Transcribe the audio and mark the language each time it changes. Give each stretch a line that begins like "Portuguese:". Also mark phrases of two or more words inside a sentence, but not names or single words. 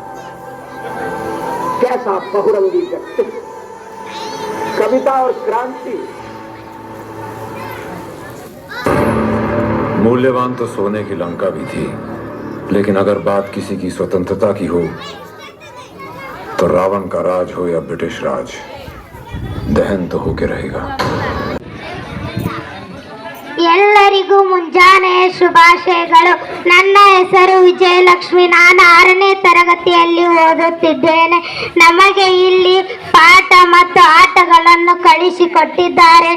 Hindi: कैसा बहुरंगी व्यक्तित्व, कविता और क्रांति। मूल्यवान तो सोने की लंका भी थी, लेकिन अगर बात किसी की स्वतंत्रता की हो तो रावण का राज हो या ब्रिटिश राज, दहन तो होके रहेगा।
Kannada: ಎಲ್ಲರಿಗೂ ಮುಂಜಾನೆಯ ಶುಭಾಶಯಗಳು. ನನ್ನ ಹೆಸರು ವಿಜಯಲಕ್ಷ್ಮಿ. ನಾನು 6ನೇ ತರಗತಿಯಲ್ಲಿ ಓದುತ್ತಿದ್ದೇನೆ. ನಮಗೆ ಇಲ್ಲಿ ಪಾಠ ಮತ್ತು ಆಟಗಳನ್ನು ಕಳಿಸಿಕೊಟ್ಟಿದ್ದಾರೆ.